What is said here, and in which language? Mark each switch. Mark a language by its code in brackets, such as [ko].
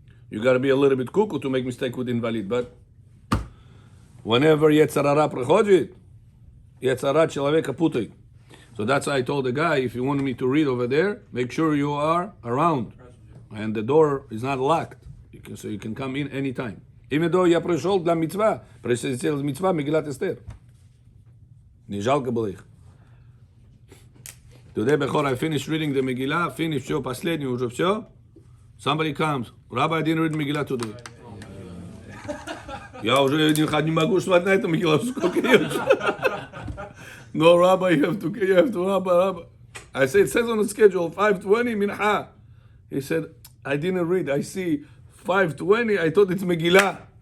[en] You got to be a little bit cuckoo to make mistake with invalid. But whenever Yetzarara [ru] приходит, Yetzara человека путает. [en] So that's why I told the guy, if you want me to read over there, make sure you are around. And the door is not locked. So you can come in anytime. Even though [ru] я пришел для мицва, присоединился мицва Мегилат Эстер. Не жалко было их. [en] Today, before I finished reading the Megillah, finished, [ru] все, последний уже все. [en] Somebody comes. Rabbi, I didn't read Megillah today. [ru] Я уже не могу смотреть на это Megillah, сколько я. [en] No, Rabbi, you have to, Rabbi. I said, it says on the schedule, 5:20, Mincha. He said, I didn't read. I see 5:20, I thought it's Megillah.